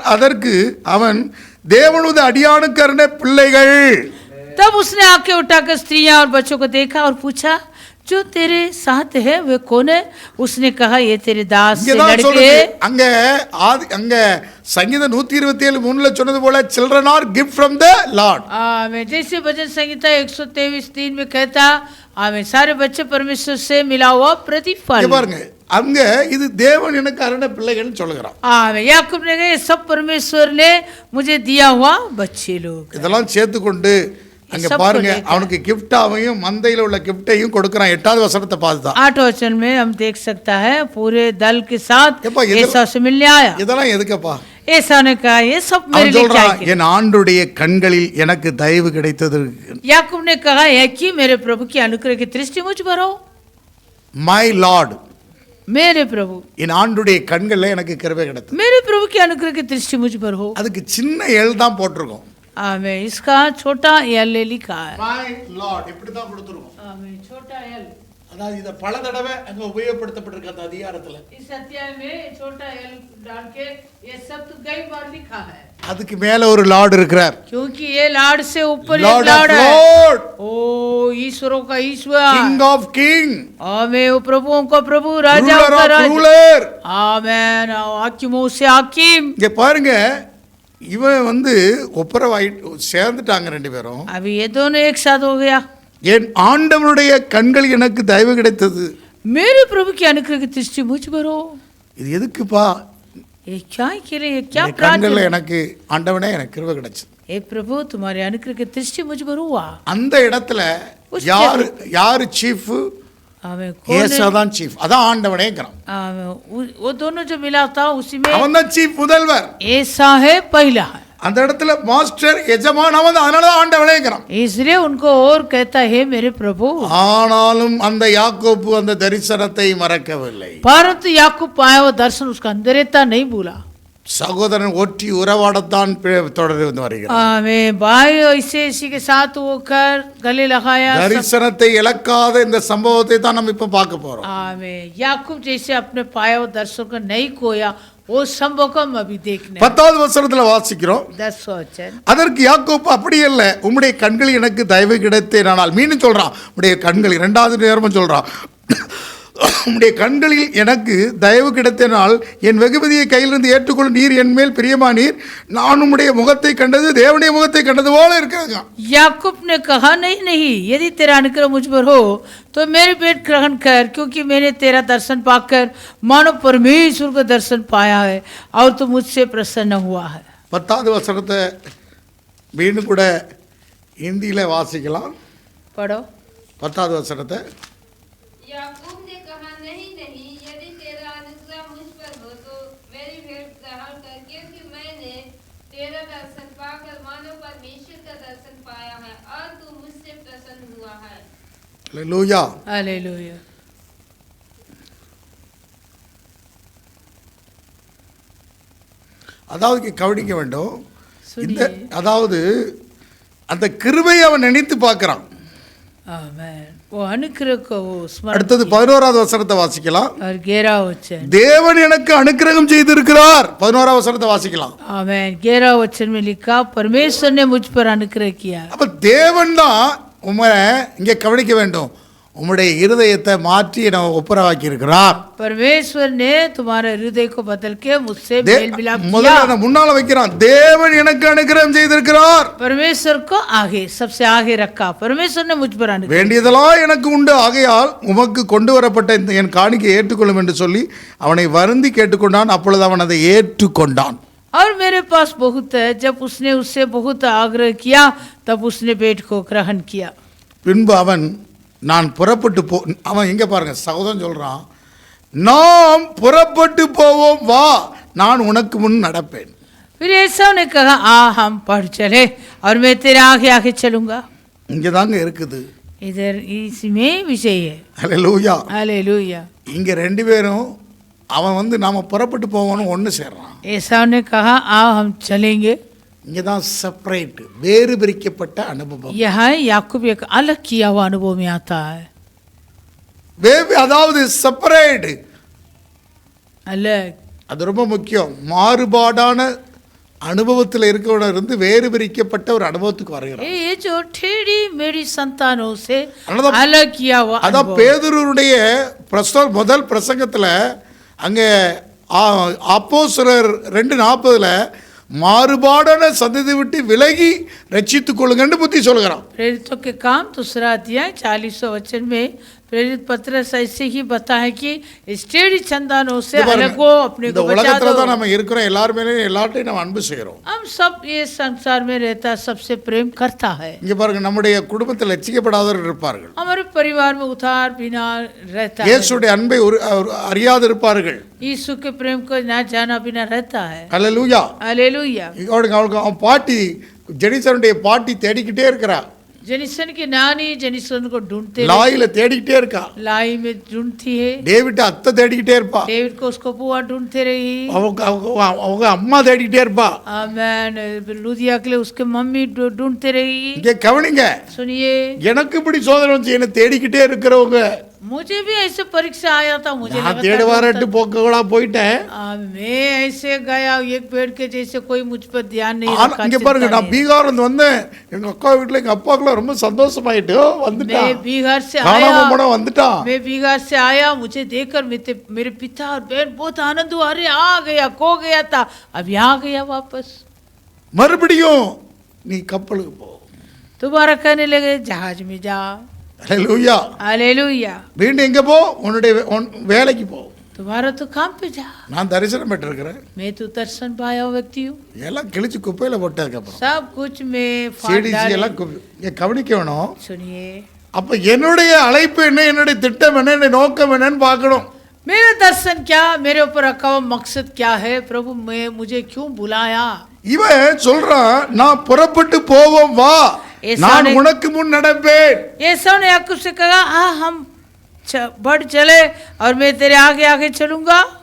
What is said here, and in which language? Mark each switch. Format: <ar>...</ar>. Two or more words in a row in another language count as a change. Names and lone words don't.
<ta>அதற்கு அவன் தேவனுடைய அடியானுக்கருணை பிள்ளைகள்.</ta> <hi>तब उसने आंखें उठाकर स्त्रियां और बच्चों को देखा और पूछा जो तेरे साथ है वे कौन है? उसने कहा ये तेरे दास से</hi> <ta>இங்கதான்</ta> <hi>लड़के</hi> <ta>சொல்லுது அங்க சங்கீதம் 127:3 சொன்னது போல</ta> <en>children are gift from the Lord.</en> <hi>आमें। जैसे भजन संहिता 123:3 में कहता आमें, सारे बच्चे परमेश्वर से मिला हुआ</hi> <ta>இங்க</ta> <hi>प्रतिफल।</hi> <ta>பாருங்க அங்க இது தேவன் எனக்கு அருள பிள்ளைகள்னு சொல்லுகிறான்.</ta> <hi>आमें। याकूब ने कहा ये सब परमेश्वर ने मुझे दिया हुआ बच्चे लोग।</hi> <ta>இதெல்லாம் சேர்த்து கொண்டு அங்க பாருங்க அவனுக்கு கிஃப்டாவையும் மந்தையில உள்ள கிஃப்டையும் கொடுக்கறான். 8வது வசனத்தை பார்த்தா</ta> <hi>8 वचन में हम देख सकता है पूरे दल के साथ</hi> <ta>எப்பா,</ta> <hi>एसाव से मिलने आया।</hi> <ta>இதெல்லாம் எதுக்குப்பா?</ta> <hi>एसाव ने कहा ये सब मेरे</hi> <ta>அவன்</ta> <hi>लिए</hi> <ta>சொல்றான்</ta> <hi>चाहिए।</hi> <ta>என் ஆண்டுடைய கண்களில் எனக்கு தயவு கிடைத்தது.</ta> <hi>याकूब ने कहा है कि मेरे प्रभु की अनुग्रह की दृष्टि मुझ पर हो।</hi> <en>My Lord,</en> <hi>मेरे प्रभु,</hi> <ta>என் ஆண்டுடைய கண்கள்ல எனக்கு கிருபை கிடைத்தது.</ta> <hi>मेरे प्रभु की अनुग्रह की दृष्टि मुझ पर हो।</hi> <ta>அதுக்கு சின்ன எல் தான் போட்டிருக்கோம்.</ta> <hi>आमें। इसका छोटा एल लिखा है।</hi> <en>My Lord</en> <ta>இப்படி தான் கொடுத்துருக்கோம்.</ta> <hi>आमें। छोटा एल।</hi> <ta>அதாவது இத பல தடவை அங்க உபயோகப்படுத்தப்பட்டிருக்க அந்த அதிகாரத்துல.</ta> <hi>इस अध्याय में छोटा एल डाल के ये शब्द कई बार लिखा है।</hi> <ta>அதுக்கு மேல ஒரு லார்ட் இருக்கிறார்.</ta> <hi>क्योंकि ये लार्ड से ऊपर एक</hi> <en>Lord of</en> <hi>लार्ड है।</hi> <en>லார்ட்,</en> <hi>ओ ईश्वरों का ईश्वर,</hi> <en>King of King,</en> <hi>आमें। वो प्रभुओं का प्रभु, राजा</hi> <en>ரூலர்</en> <hi>का</hi> <en>ஆஃப்</en> <hi>राजा,</hi> <en>ரூலர்.</en> <hi>आमें। हाकिमों से हाकिम।</hi> <ta>இங்க பாருங்க இவன் ஒப்புரவாயிட்டு சேர்ந்துட்டாங்க ரெண்டு பேரும்.</ta> <hi>अभी ये दोनों एक साथ हो गया।</hi> <ta>என் ஆண்டவனுடைய கண்கள் எனக்கு தயவு கிடைத்தது.</ta> <hi>मेरे प्रभु की अनुग्रह की दृष्टि मुझ पर हो।</hi> <ta>இது எதுக்குப்பா?</ta> <hi>ये क्या के लिए, क्या</hi> <ta>இந்த கண்கள்ல</ta> <hi>प्रार्थना?</hi> <ta>எனக்கு ஆண்டவனே எனக்கு கிருபை கிடைச்சது.</ta> <hi>हे प्रभु तुम्हारे अनुग्रह की दृष्टि मुझ पर हुआ।</hi> <ta>அந்த இடத்துல யாரு சீஃப்?</ta> <hi>आमें। कौन</hi> <ta>ஏசா</ta> <hi>है?</hi> <ta>தான் சீஃப். அதான் ஆண்டவனேங்கறான்.</ta> <hi>आमें। वो दोनों जो मिला था उसी में</hi> <ta>அவன் தான் சீஃப் முதல்வர்.</ta> <hi>ऐसा है पहला है,</hi> <ta>அந்த இடத்துல மாஸ்டர் எஜமான் அவன் தான். அதனால தான் ஆண்டவனேங்கறான்.</ta> <hi>इसलिए उनको और कहता है मेरे प्रभु।</hi> <ta>ஆனாலும் அந்த யாக்கோபு அந்த தரிசனத்தை மறக்கவில்லை.</ta> <hi>परंतु याकूब पाया वो दर्शन उसका अंदर रहता नहीं भूला।</hi> <ta>சகோதரன் ஒற்றி உறவாடத்தான் தொடர்ந்து வந்து வருகிறார்.</ta> <hi>आमें। भाई ऐसे इसी के साथ होकर गले लगाया।</hi> <ta>தரிசனத்தை இழக்காத இந்த சம்பவத்தை தான் நம்ம இப்ப பார்க்க போறோம்.</ta> <hi>आमें। याकूब जैसे अपने पाया वो दर्शन को नहीं खोया, वो संभव को हम अभी देखने।</hi> <ta>10வது வசனத்துல வாசிக்கிறோம்.</ta> <hi>10 वचन।</hi> <ta>அதற்கு யாக்கோப்பு அப்படி இல்ல, உம்முடைய கண்கள் எனக்கு தயவு கிடைத்தேனால். மீண்டும் சொல்றான் உம்முடைய கண்கள், 2வது நேரமும் சொல்றான் உம்முடைய கண்களில் எனக்கு தயவு கிடைத்தனால் என் வெகுமதியை கையிலிருந்து ஏற்றுக்கொள்ள நீர் என் மேல் பிரியமானீர். நான் உம்முடைய முகத்தை கண்டது தேவனுடைய முகத்தை கண்டது போல இருக்காங்க.</ta> <hi>याकूब ने कहा नहीं नहीं, यदि तेरा अनुग्रह मुझ पर हो तो मेरे पेट ग्रहण कर, क्योंकि मैंने तेरा दर्शन पाकर मानो परमेश्वर का दर्शन पाया है और तू मुझसे प्रसन्न हुआ है।</hi> <ta>10வது வசனத்தை மீண்டும் கூட ஹிந்தியில வாசிக்கலாம்.</ta> <hi>पढ़ो।</hi> <ta>10வது வசனத்தை.</ta> <hi>याकूब ने कहा नहीं नहीं, यदि तेरा अनुग्रह मुझ पर हो तो मेरी भेंट ग्रहण कर, क्योंकि मैंने तेरा दर्शन पाकर मानो परमेश्वर का दर्शन पाया है और तू मुझसे प्रसन्न हुआ है।</hi> <ta>அல்லேலூயா.</ta> <hi>हालेलुया।</hi> <ta>அதாவது கவனிக்க வேண்டும். இந்த</ta> <hi>सुनिए।</hi> <ta>அதாவது அந்த கிருபையை அவன் நினைத்து பார்க்கிறான்.</ta> <hi>आमेन। वो अनुग्रह को वो स्मरण</hi> <ta>அடுத்தது</ta> <hi>किया।</hi> <ta>11வது வசனத்தை வாசிக்கலாம்.</ta> <hi>और 11 वचन।</hi> <ta>தேவன் எனக்கு அனுக்கிரகம் செய்திருக்கிறார். 11வது வசனத்தை வாசிக்கலாம்.</ta> <hi>आमेन। 11 वचन में लिखा परमेश्वर ने मुझ पर अनुग्रह किया।</hi> <ta>அப்ப தேவன் தான் உம்மை இங்கே கவனிக்க வேண்டும். உம்முடைய இருதயத்தை மாற்றி நம்ம ஒப்புரவாக்கி இருக்கிறார்.</ta> <hi>परमेश्वर ने तुम्हारे हृदय को बदल के मुझसे मेल मिलाप किया।</hi> <ta>முதல்ல முன்னால வைக்கிறான். தேவன் எனக்கு அனுக்கிரகம் செய்திருக்கிறார்.</ta> <hi>परमेश्वर को आगे, सबसे आगे रखा। परमेश्वर ने मुझ पर अनुग्रह।</hi> <ta>வேண்டியதெல்லாம் எனக்கு உண்டு, ஆகையால் உமக்கு கொண்டு வரப்பட்ட இந்த என் காணிக்கை ஏற்றுக்கொள்ளும் என்று சொல்லி அவனை வருந்தி கேட்டுக்கொண்டான். அப்பொழுது அவன் அதை ஏற்றுக்கொண்டான்.</ta> <hi>और मेरे पास बहुत है, जब उसने उससे बहुत आग्रह किया तब उसने बेट को ग्रहण किया।</hi> <ta>பின்பு அவன் நான் புறப்பட்டு அவன் எங்க பாருங்க சகோதரன் சொல்றான், நாம் புறப்பட்டு போவோம் வா, நான் உனக்கு முன் நடப்பேன்.</ta> <hi>फिर ऐसा ने कहा आ हम बढ़ चले और मैं तेरे आगे आगे चलूंगा।</hi> <ta>இங்க தாங்க இருக்குது.</ta> <hi>इधर इसमें विषय है।</hi> <ta>ஹல்லேலூயா.</ta> <hi>हालेलुया।</hi> <ta>இங்க ரெண்டு பேரும் அவன் நாம புறப்பட்டு போவோம்னு ஒன்று சேர்றான்.</ta> <hi>ऐसा ने कहा आ हम चलेंगे।</hi> <ta>இங்கே தான் செப்பரேட், வேறு பிரிக்கப்பட்ட அனுபவம்.</ta> <hi>यहाँ याकूब एक अलग किया हुआ अनुभव में आता है।</hi> <ta>அதாவது செப்பரேட்,</ta> <hi>अलग,</hi> <ta>அது ரொம்ப முக்கியம். மாறுபாடான அனுபவத்தில் இருக்கவன இருந்து வேறு பிரிக்கப்பட்ட ஒரு அனுபவத்துக்கு வருகிறான்.</ta> <hi>ये जो टेढ़ी मेरी संतानों से</hi> <ta>அதான்</ta> <hi>अलग किया हुआ</hi> <ta>அதான்</ta> <hi>अनुभव।</hi> <ta>பேதுருடைய முதல் பிரசங்கத்தில் அங்கே அப்போஸ்தலர் 2:40 மாறுபாடான சந்ததி விட்டு விலகி ரட்சித்துக் கொள்ளுங்கன்னு புத்தி சொல்கிறான்.</ta> <hi>प्रेरितों के काम दूसरा अध्याय 40 वचन में प्रेरित पत्रस ऐसे ही बताए कि इस टेढ़ी संतानों से अलग हो, अपने</hi> <ta>இந்த</ta> <hi>को बचा</hi> <ta>உலகத்துல</ta> <hi>दो।</hi> <ta>தான் நம்ம இருக்கிறோம், எல்லாருமே எல்லார்ட்டையும் நம்ம அன்பு செய்கிறோம்.</ta> <hi>हम सब ये संसार में रहता सबसे प्रेम करता है।</hi> <ta>இங்க பாருங்க, நம்முடைய குடும்பத்தில் ரட்சிக்கப்படாதவர்கள் இருப்பார்கள்,</ta> <hi>हमारे परिवार में उधार बिना रहता है,</hi> <ta>இயேசுடைய அன்பை அறியாது இருப்பார்கள்.</ta> <hi>यीशु के प्रेम को ना जाना बिना रहता है।</hi> <ta>அல்லேலூயா.</ta> <hi>हालेलुया।</hi> <ta>அவளுக்கு அவன் பாட்டி ஜெனிசனுடைய பாட்டி தேடிக்கிட்டே இருக்கிறா,</ta> <hi>जेनिसन की नानी जेनिसन को ढूंढते</hi> <ta>லாயில தேடிக்கிட்டே இருக்கா,</ta> <hi>लाई में ढूंढती है,</hi> <ta>டேவிட் அத்தை தேடிக்கிட்டே இருப்பா,</ta> <hi>डेविड को उसको बुआ ढूंढते रही,</hi> <ta>அவங்க அம்மா தேடிக்கிட்டே இருப்பா.</ta> <hi>आमेन, लूदिया के लिए उसके मम्मी ढूंढते रही।</hi> <ta>இங்க கவனிங்க,</ta> <hi>सुनिए,</hi> <ta>எனக்கு இப்படி சோதனை வந்து என்ன தேடிக்கிட்டே இருக்கிறவங்க,</ta> <hi>मुझे भी ऐसे परीक्षा आया था, मुझे</hi> <ta>நான் தேடுவாரட்டு போக்கங்களா போயிட்டேன்.</ta> <hi>मैं ऐसे गया एक पेड़ के जैसे कोई मुझ पर ध्यान नहीं रखा।</hi> <ta>இங்க பாருங்க, நான் பீகார்ல இருந்து வந்தேன், எங்க அக்கா வீட்டுல எங்க அப்பாக்குலாம் ரொம்ப சந்தோஷமாயிட்டு வந்துட்டான்,</ta> <hi>मैं बिहार से</hi> <ta>காணாம</ta> <hi>आया,</hi> <ta>போன வந்துட்டான்.</ta> <hi>मैं बिहार से आया, मुझे देखकर मेरे पिता और बहन बहुत आनंद हुआ, अरे आ गया, खो गया था, अब यहाँ गया वापस।</hi> <ta>மறுபடியும் நீ கப்பலுக்கு போ.</ta> <hi>दोबारा कहने लगे जहाज में जा।</hi> <ta>அல்லேலூயா.</ta> <hi>हालेलुया।</hi> <ta>மீண்டும் எங்க போ? உன்னுடைய வேலைக்கு போ.</ta> <hi>तुम्हारा तो काम पे जा।</hi> <ta>நான் தரிசனம் பெற்றிருக்கிறேன்,</ta> <hi>मैं तो दर्शन पाया व्यक्ति हूँ,</hi> <ta>எல்லாம் கிழிச்சு குப்பையில போட்டதுக்கு அப்புறம்</ta> <hi>सब कुछ में फाड़</hi> <ta>சிடிசி</ta> <hi>डाले।</hi> <ta>எல்லாம் இங்க கவனிக்க வேணும்.</ta> <hi>सुनिए,</hi> <ta>அப்ப என்னுடைய அழைப்பு என்ன, என்னுடைய திட்டம் என்ன, என்னுடைய நோக்கம் என்னன்னு பார்க்கணும்.</ta> <hi>मेरा दर्शन क्या, मेरे ऊपर रखा हुआ मकसद क्या है, प्रभु मुझे क्यों बुलाया।</hi> <ta>இவன் சொல்றான், நான் புறப்பட்டு போவோம் வா, நான் உனக்கு முன் நடப்பேன்.</ta> <hi>ऐसा ने याकूब से कहा, हाँ हम बढ़ चले और मैं तेरे आगे आगे चलूंगा।</hi>